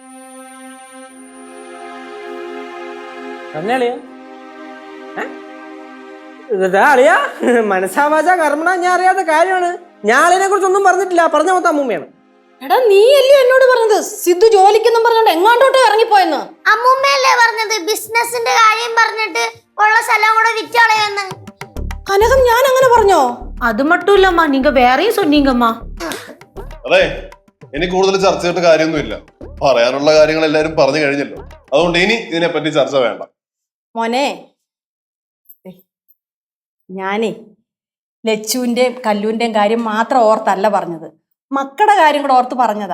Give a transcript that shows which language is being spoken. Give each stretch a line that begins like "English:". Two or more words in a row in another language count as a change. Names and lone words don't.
Malayalam: അളിയാ, മനസ്സാവാച കർമ്മണ ഞാൻ അറിയാത്ത കാര്യമാണ്. ഞാൻ അളിയനെ കുറിച്ചൊന്നും പറഞ്ഞിട്ടില്ല. പറഞ്ഞ മൊത്തം അമ്മൂമ്മയാണ്. എടാ, നീ അല്ലയോ എന്നോട് പറഞ്ഞത് സിദ്ധു ജോലിക്കെന്നും പറഞ്ഞോണ്ട് എങ്ങാണ്ടോട്ട് ഇറങ്ങിപ്പോയെന്ന്? അമ്മൂമ്മയല്ലേ പറഞ്ഞത് ബിസിനസിന്റെ കാര്യം പറഞ്ഞിട്ട് ഉള്ള സ്ഥലം കൂടെ വിറ്റളയെന്ന്? കനകം, ഞാൻ അങ്ങനെ പറഞ്ഞോ?
Tamil: அது மட்டும் இல்லம்மா, நீங்க வேறையும் சொன்னீங்கம்மா.
Malayalam: അതെ, എനിക്ക് കൂടുതൽ ചർച്ച ചെയ്തിട്ട് കാര്യമൊന്നുമില്ല. പറയാനുള്ള കാര്യങ്ങൾ എല്ലാരും പറഞ്ഞു കഴിഞ്ഞല്ലോ. അതുകൊണ്ട് ഇനി ഇതിനെപ്പറ്റി ചർച്ച വേണ്ട. മോനെ, ഞാനേ ലച്ചുവിന്റെയും കല്ലൂന്റെയും കാര്യം മാത്രം ഓർത്തല്ല പറഞ്ഞത്, മക്കളുടെ കാര്യം കൂടെ ഓർത്ത് പറഞ്ഞതാ.